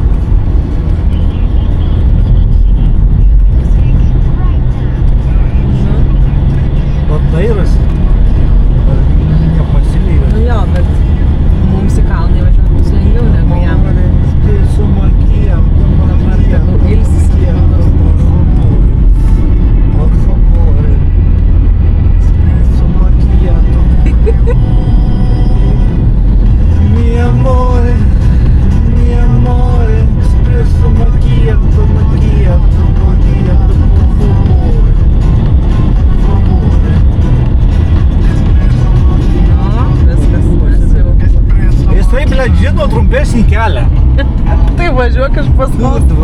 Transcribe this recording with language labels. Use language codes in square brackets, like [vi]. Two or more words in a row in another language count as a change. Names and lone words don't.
[lt] Dairosi, ar nepasilyja? Nu jo, bet mums į kalną įvažiuoti bus lengviau negu jam. Dabar tegul ilsisi. [es] Por favor. [it] Mi amore, espresso macchiato, [es] por favor. [lt] Jisai, blėt, žino trumpesnį kelią. Tai važiuok iš paskos.